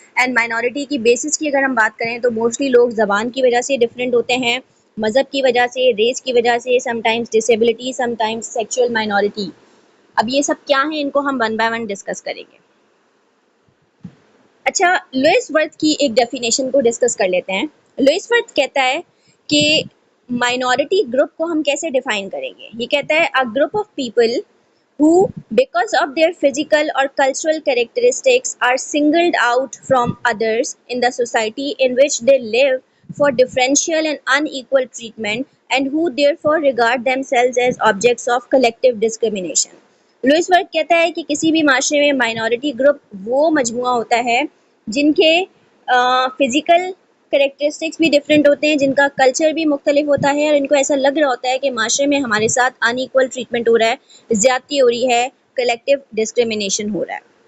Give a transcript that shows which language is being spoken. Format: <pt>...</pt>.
<ur>And minority کی basis کی اگر ہم بات کریں تو موسٹلی لوگ زبان کی وجہ سے ڈفرینٹ ہوتے ہیں، مذہب کی وجہ سے، ریس کی وجہ سے، some times disability, some times sexual minority. اب یہ سب کیا ہیں ان کو ہم ون بائی ون ڈسکس کریں گے. اچھا، لوئس ورتھ کی ایک ڈیفینیشن کو ڈسکس کر لیتے ہیں. لوئس ورتھ کہتا ہے کہ مائنورٹی گروپ کو ہم کیسے ڈیفائن کریں گے. یہ کہتا ہے</ur> <en>a group of people who because of their physical or cultural characteristics are singled out from others in the society in which they live for differential and unequal treatment and who therefore regard themselves as objects of collective discrimination.</en> <ur>Louis worth کہتا ہے کہ کسی بھی معاشرے میں minority group وہ مجموعہ ہوتا ہے جن کے فزیکل کریکٹرسٹکس بھی ڈفرینٹ ہوتے ہیں، جن کا کلچر بھی مختلف ہوتا ہے، اور ان کو ایسا لگ رہا ہوتا ہے کہ معاشرے میں ہمارے ساتھ ان ایکول ٹریٹمنٹ ہو رہا ہے، زیادتی ہو رہی ہے، کلیکٹیو ڈسکریمنیشن ہو رہا ہے.</ur>